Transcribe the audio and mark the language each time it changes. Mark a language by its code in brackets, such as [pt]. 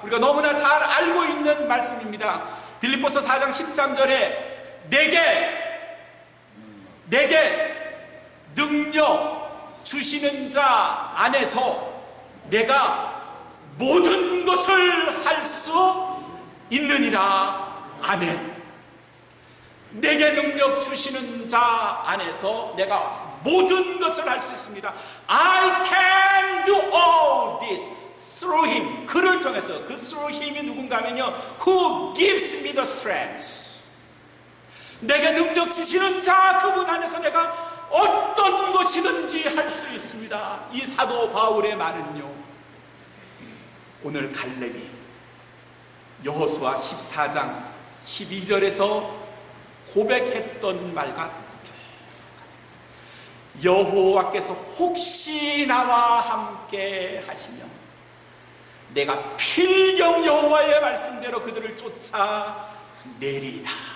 [ko] 우리가 너무나 잘 알고 있는 말씀입니다. 빌립보서 4장 13절에 내게 능력 주시는 자 안에서 내가 모든 것을 할 수 있느니라. 아멘. 내게 능력 주시는 자 안에서 내가 모든 것을 할 수 있습니다. [en] I can do all this through him. [ko] 그를 통해서, 그 [en] through him이 [ko] 누군가 하면요, [en] who gives me the strength. [ko] 내게 능력 주시는 자, 그분 안에서 내가 어떤 것이든지 할 수 있습니다. 이 사도 바울의 말은요, 오늘 갈렙이 여호수아 14장 12절에서 고백했던 말과 여호와께서 혹시 나와 함께 하시면 내가 필경 여호와의 말씀대로 그들을 쫓아내리이다.